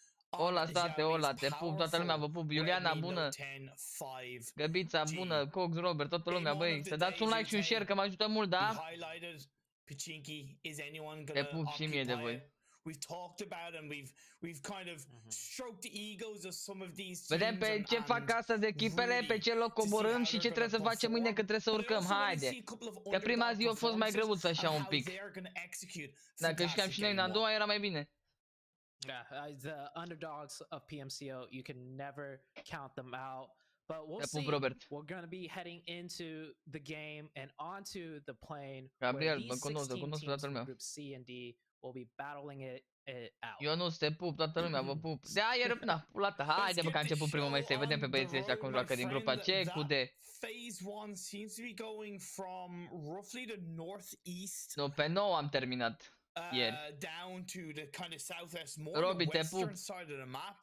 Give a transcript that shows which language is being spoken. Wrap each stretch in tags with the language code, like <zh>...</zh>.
<ro>Ola, state, Ola, te pup, toată lumea vă pup. Iuliana, bună. Găbița, bună. Cox, Robert, toată lumea, băi. Să dați un like și un share, că mă ajută mult, da?</ro> <en>Pachinki, is anyone going to occupy it? We've talked about and we've kind of stroked the egos of some of these teams.</en> <ro>Vedem pe ce fac astăzi echipele, pe ce loc coborâm și ce trebuie să facem mâine, că trebuie să urcăm. Haide! Că prima zi a fost mai greuță așa un pic. Dacă jucam și noi în a doua era mai bine.</ro> <en>Yeah, the underdogs of Pmco, you can never count them out. But we'll see. We're going to be heading into the game and onto the plane.</en> <ro>Gabriel,</ro> <en>where these 16 teams from Group C and D will be battling it out.</en> <ro>Ionuț, te pup, toată lumea vă pup. De aia, na, pulata, haide bă că a început primul meci, să vedem pe băieții ăștia cum joacă din grupa C cu D.</ro> <en>Phase 1 seems to be going from roughly the northeast.</en> <ro>Nu, pe 9 am terminat.</ro> <en>Down to the kind of southwest, more the western side of the map.</en>